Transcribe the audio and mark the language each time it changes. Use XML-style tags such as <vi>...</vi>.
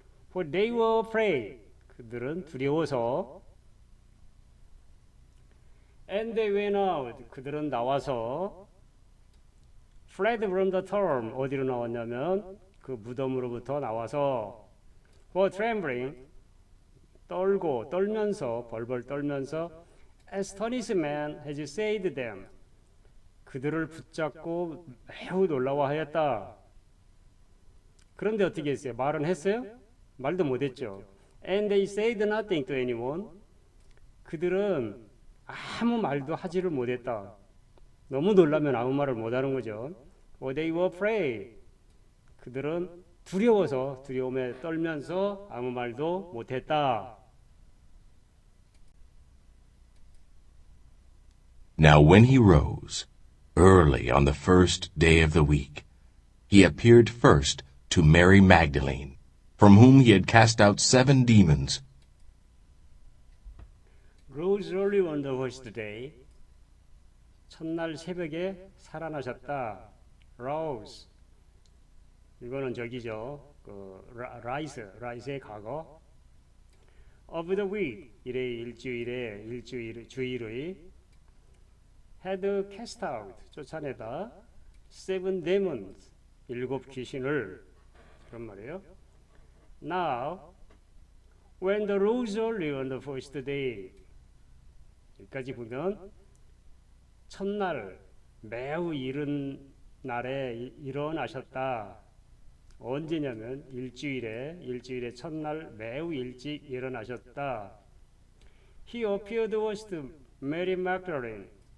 <en>For they were afraid</en> <ko>그들은 두려워서</ko> <en>And they went out</en> <ko>그들은 나와서</ko> <en>fled from the tomb</en> <ko>어디로 나왔냐면 그 무덤으로부터 나와서</ko> <en>for trembling</en> <ko>떨면서 벌벌 떨면서</ko> <en>astonishment has seized them</en> <ko>그들을 붙잡고 매우 놀라워하였다. 그런데 어떻게 했어요? 말은 했어요? 말도 못했죠.</ko> <en>And they said nothing to anyone.</en> <ko>그들은 아무 말도 하지를 못했다. 너무 놀라면 아무 말을 못하는 거죠.</ko> <en>Or they were afraid.</en> <ko>그들은 두려움에 떨면서 아무 말도 못했다.</ko> <en>Now when he rose, early on the first day of the week, he appeared first to Mary Magdalene, from whom he had cast out 7 demons. Rose early on the first day.</en> <ko>첫날 새벽에 살아나셨다. Rose. 이거는 저기죠. rise의 과거.</ko> <en>Of the week.</en> <ko>주일의</ko> <en>had cast out.</en> <ko>쫓아내다.</ko> <en>7 demons.</en> <ko>7 귀신을. 그런 말이에요.</ko> <en>Now, when the rose early on the first day.</en> <ko>여기까지 보면 첫날 매우 이른 날에 일어나셨다. 언제냐면 일주일에 첫날 매우 일찍 일어나셨다.</ko> <en>He appeared first to Mary Magdalene.</en>